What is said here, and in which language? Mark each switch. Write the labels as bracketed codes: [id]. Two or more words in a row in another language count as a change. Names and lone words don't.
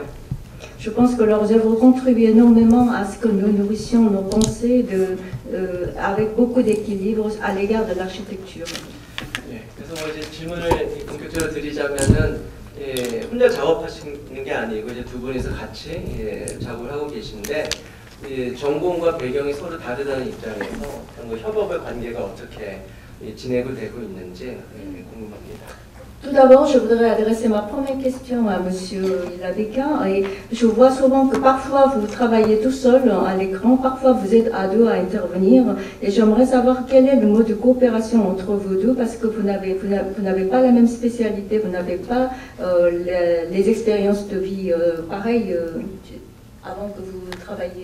[fr] Je pense que leurs œuvres contribuent énormément à ce que nous nourrissions nos pensées avec beaucoup d'équilibre à l'égard de l'architecture. [ko] 그래서 이제 질문을 본격적으로 드리자면은 혼자 작업하시는 게 아니고 이제 두 분이서 같이 작업을 하고 계신데 전공과 배경이 서로 다르다는 입장에서 협업의 관계가 어떻게 진행이 되고 있는지 궁금합니다. [fr] Tout d'abord, je voudrais adresser ma première question à Monsieur Ilabeka. Et je vois souvent que parfois vous travaillez tout seul à l'écran, parfois vous êtes à deux à intervenir. Et j'aimerais savoir quel est le mode de coopération entre vous deux, parce que vous n'avez pas la même spécialité, vous n'avez pas les expériences de vie pareilles avant que vous travailliez.